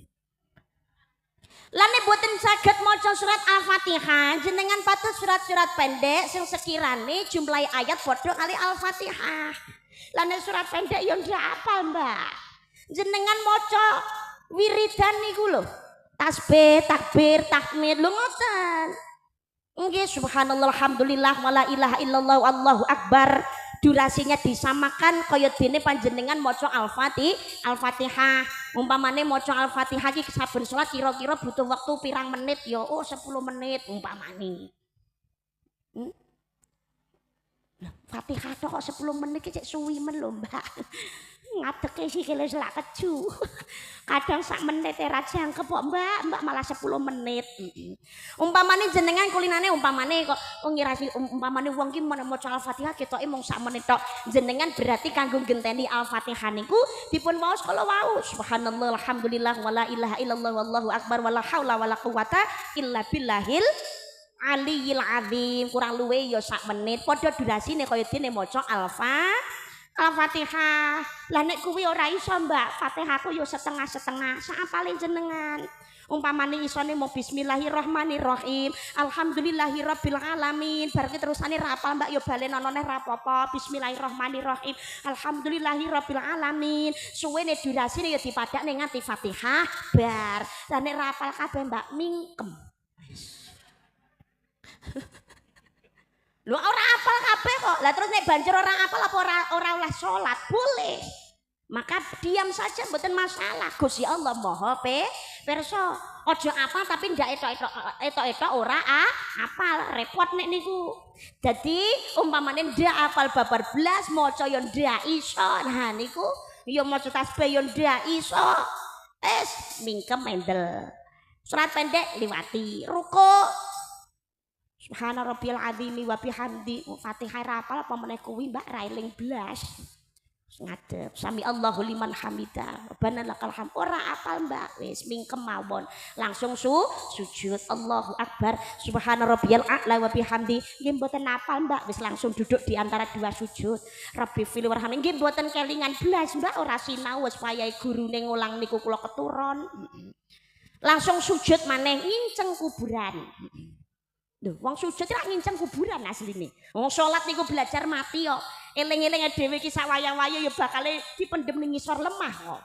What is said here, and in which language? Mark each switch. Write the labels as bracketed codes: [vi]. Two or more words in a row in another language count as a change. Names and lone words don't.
[jv] Lah nek boten saged maca surat Al-Fatihah jenengan patus surat-surat pendek sing sekirane jumlah ayat padha kali Al-Fatihah. Lah nek surat pendek ya ndak apal Mbak. Jenengan maca wiridan niku lho. Tasbih, takbir, tahmid lho ngoten. [ar] Nggih سبحان الله الحمد لله ولا إله إلا الله الله أكبر. [id] Durasinya disamakan [jv] kaya dene panjenengan maca Al-Fatihah. Umpamane maca Al-Fatihah iki saben salat kira-kira butuh waktu pirang menit ya? Oh 10 menit umpamane. Fatihah tok kok 10 menit iki cek suwi men lho, Mbak. Ngadeke sikile selak keju. Kadang sak menit ra jangkep kok, Mbak malah 10 menit. Umpamane jenengan kulinane umpamane kok ngirasi umpamane wong ki maca Al-Fatihah ketoke mung sak menit tok. Jenengan berarti kanggo genteni Al-Fatihah niku dipun waos kala wau. [ar] سبحان الله والحمد لله ولا إله إلا الله والله أكبر ولا حول ولا قوة إلا بالله العلي العظيم. [jv] Kurang luwe ya sak menit padha durasine kaya dene maca Al-Fatihah. Lah nek kuwi ora iso, Mbak, Fatihahku yo setengah-setengah. Saapale jenengan. Umpamane isone mau [ar] بسم الله الرحمن الرحيم، الحمد لله رب العالمين. [jv] Bar ki terusane ra apal, Mbak, yo balen ana neh ra apa-apa. [ar] بسم الله الرحمن الرحيم، الحمد لله رب العالمين. [jv] Suwene durasine yo dipadakne nganti Fatihah bar. Lah nek ra apal kabeh, Mbak, mingkem. Lu ora apal kabeh kok. Lah terus nek banjur ora apal apa ora oleh salat? [id] Boleh. Maka diam saja [jv] mboten masalah. Gusti Allah Maha pirsa. Aja apal tapi ndak etok-etok ora apal. Repot nek niku. Dadi umpamane ndak apal babar blas maca yo ndak iso. Nah niku yo maca tasbih yo ndak iso. Mingkem mendel. Surat pendek liwati. [ar] Ruku سبحان ربي العظيم وبحمده. [jv] Fatihah ra apal apa meneh kuwi, Mbak, ra eling blas. [ar] Ngadep سمع الله لمن حمده. ربنا لك الحمد. [jv] Ora apal, Mbak. Wis mingkem mawon. Langsung sujud. [ar] الله أكبر. سبحان ربي الأعلى وبحمده. [jv] Nggih mboten apal, Mbak. Wis langsung [id] duduk di antara dua sujud. [ar] رب اغفر لي وارحمني. [jv] Nggih mboten kelingan blas, Mbak. Ora sinau wis wayahe gurune ngulang niku kula keturon. Langsung sujud maneh nginceng kuburan. Lho, wong sujud ra nginceng kuburan asline. Wong salat niku belajar mati kok. Eling-eling dhewe iki sak wayah-wayah ya bakale dipendhem ning ngisor lemah kok.